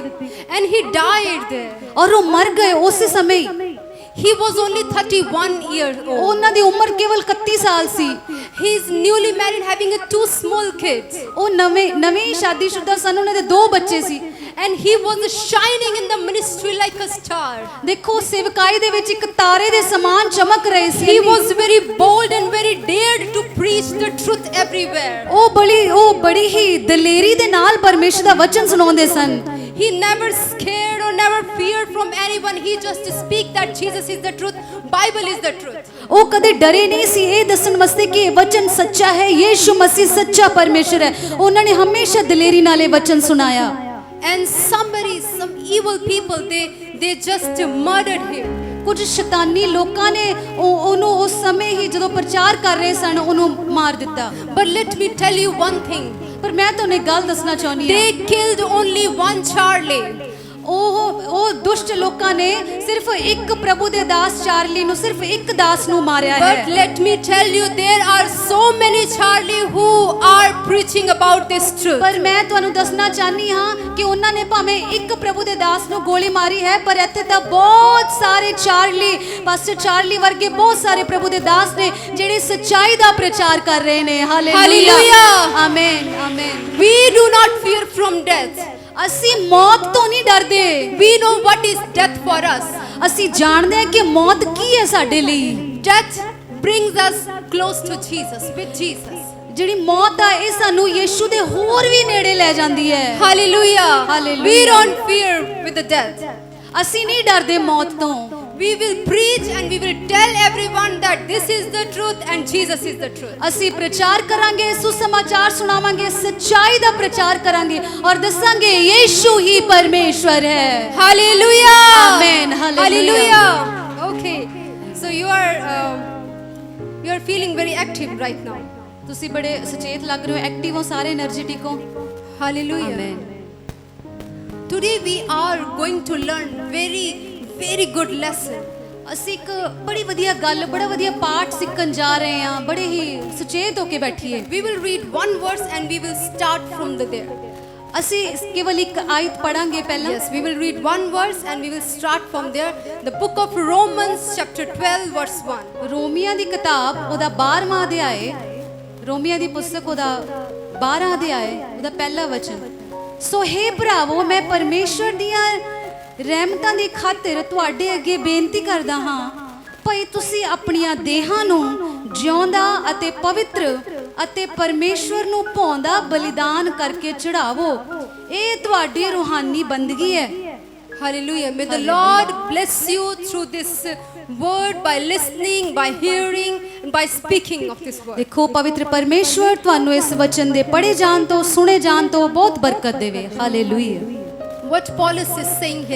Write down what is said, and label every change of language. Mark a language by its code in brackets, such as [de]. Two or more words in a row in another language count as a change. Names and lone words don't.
[en] And he died there. [pa] ਔਰ ਉਹ ਮਰ ਗਏ ਉਸੇ ਸਮੇਂ ਹੀ। [en] He was only 31 years old. [pa] ਉਹਨਾਂ ਦੀ ਉਮਰ ਕੇਵਲ 31 ਸਾਲ ਸੀ। [en] He is newly married, having 2 small kids. [pa] ਉਹ ਨਵੇਂ ਸ਼ਾਦੀशुदा ਸਨ, ਉਹਨਾਂ ਦੇ 2 ਬੱਚੇ ਸੀ। [en] And he was shining in the ministry like a star. [pa] ਦੇਖੋ ਸੇਵਕਾਈ ਦੇ ਵਿੱਚ ਇੱਕ ਤਾਰੇ ਦੇ ਸਮਾਨ ਚਮਕ ਰਹੇ ਸੀ। [en] He was very bold and very dared to preach the truth everywhere. [pa] ਉਹ ਬੜੀ ਹੀ ਦਲੇਰੀ ਦੇ ਨਾਲ ਪਰਮੇਸ਼ਰ ਦਾ ਵਚਨ ਸੁਣਾਉਂਦੇ ਸਨ। [en] He never scared or never feared from anyone. He just speak that Jesus is the truth, Bible is the truth. [pa] ਉਹ ਕਦੇ ਡਰੇ ਨਹੀਂ ਸੀ ਇਹ ਦੱਸਣ ਵਾਸਤੇ ਕਿ ਇਹ ਵਚਨ ਸੱਚਾ ਹੈ, ਯੀਸ਼ੂ ਮਸੀਹ ਸੱਚਾ ਪਰਮੇਸ਼ਰ ਹੈ। ਉਹਨਾਂ ਨੇ ਹਮੇਸ਼ਾ ਦਲੇਰੀ ਨਾਲ ਇਹ ਵਚਨ ਸੁਣਾਇਆ। [en] And some evil people, they just murdered him. [pa] ਕੁਝ ਸ਼ੈਤਾਨੀ ਲੋਕਾਂ ਨੇ ਉਹਨੂੰ ਉਸ ਸਮੇਂ ਹੀ ਜਦੋਂ ਪ੍ਰਚਾਰ ਕਰ ਰਹੇ ਸਨ ਉਹਨੂੰ ਮਾਰ ਦਿੱਤਾ। [en] But let me tell you one thing. [pa] ਪਰ ਮੈਂ ਤੁਹਾਨੂੰ ਇੱਕ ਗੱਲ ਦੱਸਣਾ ਚਾਹੁੰਦੀ ਹਾਂ। [en] They killed only one Charlie. [pa] ਉਹ ਦੁਸ਼ਟ ਲੋਕਾਂ ਨੇ ਸਿਰਫ ਇੱਕ ਪ੍ਰਭੂ ਦੇ ਦਾਸ ਚਾਰਲੀ ਨੂੰ, ਸਿਰਫ ਇੱਕ ਦਾਸ ਨੂੰ ਮਾਰਿਆ ਹੈ। [en] But let me tell you, there are so many Charlie who are preaching about this truth. [pa] ਪਰ ਮੈਂ ਤੁਹਾਨੂੰ ਦੱਸਣਾ ਚਾਹਨੀ ਹਾਂ ਕਿ ਉਹਨਾਂ ਨੇ ਭਾਵੇਂ ਇੱਕ ਪ੍ਰਭੂ ਦੇ ਦਾਸ ਨੂੰ ਗੋਲੀ ਮਾਰੀ ਹੈ, ਪਰ ਇੱਥੇ ਤਾਂ ਬਹੁਤ ਸਾਰੇ ਚਾਰਲੀ, ਪਾਸਟਰ ਚਾਰਲੀ ਵਰਗੇ ਬਹੁਤ ਸਾਰੇ ਪ੍ਰਭੂ ਦੇ ਦਾਸ ਨੇ ਜਿਹੜੇ ਸੱਚਾਈ ਦਾ ਪ੍ਰਚਾਰ ਕਰ ਰਹੇ ਨੇ। ਹਾਲੇਲੂਇਆ, ਆਮੇਨ, ਆਮੇਨ। [en] We do not fear from death. [pa] ਅਸੀਂ ਮੌਤ ਤੋਂ ਨਹੀਂ ਡਰਦੇ। [en] We know what is death for us. [pa] ਅਸੀਂ ਜਾਣਦੇ ਹਾਂ ਕਿ ਮੌਤ ਕੀ ਹੈ ਸਾਡੇ ਲਈ। [en] Death brings us close to Jesus, with Jesus. [pa] ਜਿਹੜੀ ਮੌਤ ਆ ਇਹ ਸਾਨੂੰ ਯੀਸ਼ੂ ਦੇ ਹੋਰ ਵੀ ਨੇੜੇ ਲੈ ਜਾਂਦੀ ਹੈ। [en] Hallelujah. Hallelujah. We don't fear with the death. [pa] ਅਸੀਂ ਨਹੀਂ ਡਰਦੇ ਮੌਤ ਤੋਂ। [en] We will preach and we will tell everyone that this is the truth and Jesus is the truth. [pa] ਅਸੀਂ ਪ੍ਰਚਾਰ ਕਰਾਂਗੇ, ਸੁਸਮਾਚਾਰ ਸੁਣਾਵਾਂਗੇ, ਸੱਚਾਈ ਦਾ ਪ੍ਰਚਾਰ ਕਰਾਂਗੇ ਔਰ ਦੱਸਾਂਗੇ ਯੀਸ਼ੂ ਹੀ ਪਰਮੇਸ਼ਵਰ ਹੈ। [en] Hallelujah. Amen. Hallelujah. Okay. So you are feeling very active right now. [pa] ਤੁਸੀਂ ਬੜੇ ਸੁਚੇਤ ਲੱਗ ਰਹੇ ਹੋ, ਐਕਟਿਵ ਹੋ, ਸਾਰੇ એનર્ਜੈਟਿਕ ਹੋ। [en] Hallelujah. Amen. Today we are going to learn very good lesson. [pa] ਅਸੀਂ ਇੱਕ ਬੜੀ ਵਧੀਆ ਗੱਲ, ਬੜਾ ਵਧੀਆ ਪਾਠ ਸਿੱਖਣ ਜਾ ਰਹੇ ਹਾਂ। ਬੜੇ ਹੀ ਸੁਚੇਤ ਹੋ ਕੇ ਬੈਠੀਏ। [en] We will read one verse and we will start from there. [pa] ਅਸੀਂ ਕੇਵਲ ਇੱਕ ਆਇਤ ਪੜਾਂਗੇ ਪਹਿਲਾਂ। [en] Yes, we will read one verse and we will start from there. The book of Romans chapter 12 verse 1. [pa] ਰੋਮੀਆਂ ਦੀ ਕਿਤਾਬ ਉਹਦਾ 12ਵਾਂ ਅਧਿਆਏ, ਰੋਮੀਆਂ ਦੀ ਪੁਸਤਕ ਉਹਦਾ 12ਵਾਂ ਅਧਿਆਏ, ਉਹਦਾ ਪਹਿਲਾ ਵਚਨ। ਸੋ ਹੇ ਭਰਾਵੋ, ਮੈਂ ਪਰਮੇਸ਼ਵਰ ਦੀਆਂ ਰਹਿਮਤਾਂ ਦੀ ਖਾਤਰ ਤੁਹਾਡੇ ਅੱਗੇ ਬੇਨਤੀ ਕਰਦਾ ਹਾਂ, ਭਈ ਤੁਸੀਂ ਆਪਣੀਆਂ ਦੇਹਾਂ ਨੂੰ ਜਿਉਂਦਾ ਅਤੇ ਪਵਿੱਤਰ ਅਤੇ ਪਰਮੇਸ਼ਵਰ ਨੂੰ ਭਾਉਂਦਾ ਬਲੀਦਾਨ ਕਰਕੇ ਚੜਾਵੋ। ਇਹ ਤੁਹਾਡੀ ਰੂਹਾਨੀ ਬੰਦਗੀ ਹੈ। [en] Hallelujah. May the Lord bless you through this word, by listening, by hearing, by speaking of this word. [pa] ਦੇਖੋ ਪਵਿੱਤਰ ਪਰਮੇਸ਼ਵਰ ਤੁਹਾਨੂੰ ਇਸ ਵਚਨ ਦੇ ਪੜ੍ਹੇ ਜਾਣ ਤੋਂ, ਸੁਣੇ ਜਾਣ ਤੋਂ ਬਹੁਤ ਬਰਕਤ ਦੇਵੇ। ਹਾਲੇਲੂਇਆ। [en] What Paulus is saying here.